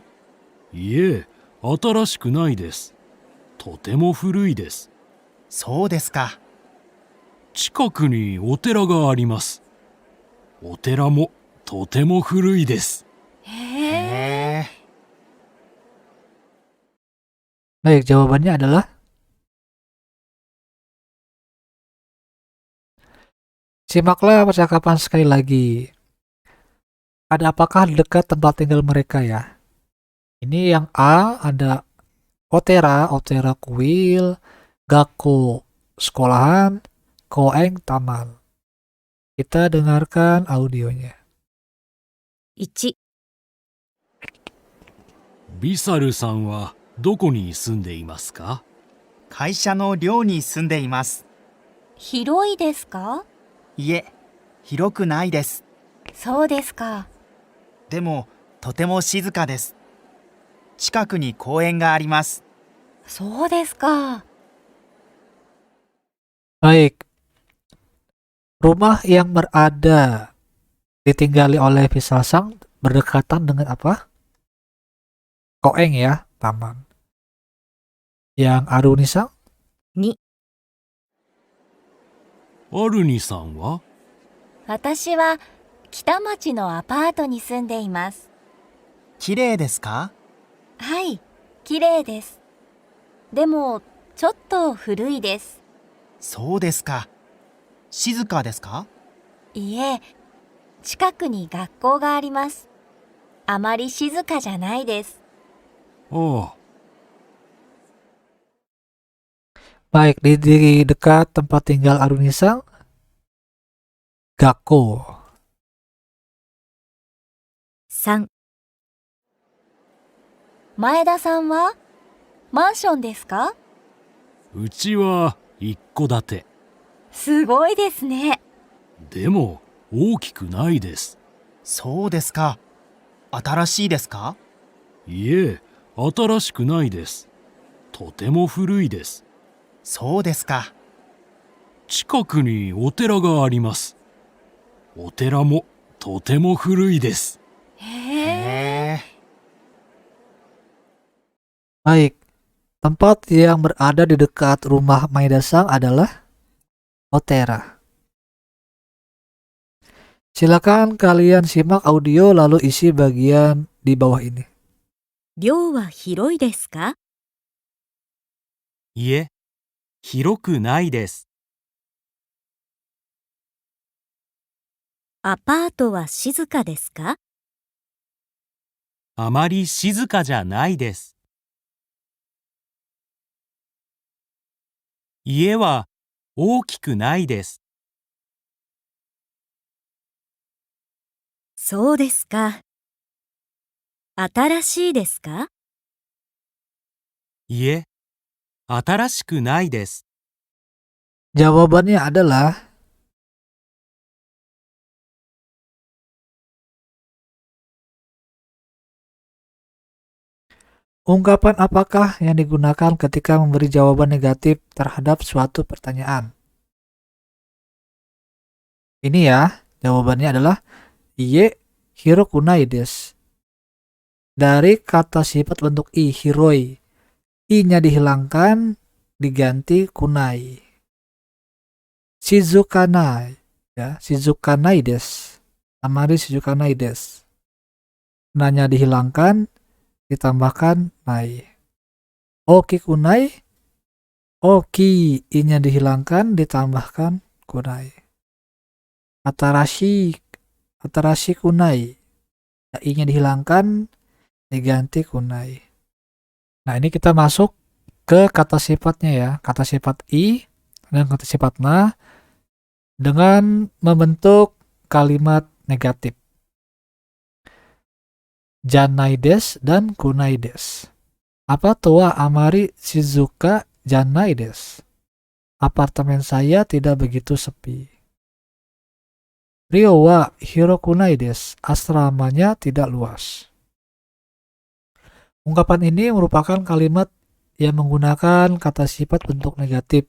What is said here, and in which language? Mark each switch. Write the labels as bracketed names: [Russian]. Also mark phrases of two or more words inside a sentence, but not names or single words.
[Japanese] いえ、新しくないです。とても古いです。そうですか。近くにお寺があります。お寺もとても古いです。へへえ。え。 [Indonesian] baik, jawabannya adalah simaklah percakapan sekali lagi. Ada apakah di dekat tempat tinggal mereka ya? Ini yang A ada Otera, Otera kuil, Gakko sekolahan, Koeng taman. Kita dengarkan audionya. [Japanese] 1、ビサルさんはどこに住んでいますか？会社の寮に住んでいます。広いですか？いえ、広くないです。そうですか。でも、とても静かです。近くに公園があります。そうですか。 [Indonesian] Baik, rumah yang berada ditinggali oleh Pisal-sang berdekatan dengan apa? Koeng ya, taman. Yang Aruni-sang, [Japanese] 2、アルニさんは私は北町のアパートに住んでいます。綺麗ですか？はい、綺麗です。でも、ちょっと古いです。そうですか。静かですか？いえ、近くに学校があります。あまり静かじゃないです。ああ、 [Indonesian] baik di dekat tempat tinggal Aruni-sang, Gakko. [Japanese] 3、前田さんはマンションですか？うちは一戸建て。すごいですね。でも大きくないです。そうですか。新しいですか？いえ、新しくないです。とても古いです。そうですか。近くにお寺があります。お寺もとても古いです。へへえ。え。 [Indonesian] Baik, tempat yang berada di dekat rumah Maeda-sang adalah Otera. Silakan kalian simak audio lalu isi bagian di bawah ini. [Japanese] 寮は広いですか？いえ、広くないです。アパートは静かですか？あまり静かじゃないです。家は大きくないです。そうですか。新しいですか？いえ、新しくないです。 [Indonesian] Jawabannya adalah ungkapan apakah yang digunakan ketika memberi jawaban negatif terhadap suatu pertanyaan? Ini ya, jawabannya adalah [Japanese] いいえ広くないです. [Indonesian] Dari kata sifat bentuk i, hiroi. I-nya dihilangkan, diganti kunai. [Japanese] 静かない。Ya、静かないです. あまり静かないです. [Indonesian] Na-nya dihilangkan, ditambahkan nai. [Japanese] 大きくない。大き. [Indonesian] I-nya dihilangkan, ditambahkan kunai. [Japanese] 新しくない. [Indonesian] I-nya dihilangkan, diganti kunai. Nah, ini kita masuk ke kata sifatnya ya. Kata sifat i dan kata sifat na dengan membentuk kalimat negatif. [Japanese] じゃないです dan くないです. アパートはあまり静かじゃないです. [Indonesian] Apartemen saya tidak begitu sepi. [Japanese] 寮は広くないです. [Indonesian] Asramanya tidak luas. Ungkapan ini merupakan kalimat yang menggunakan kata sifat bentuk negatif.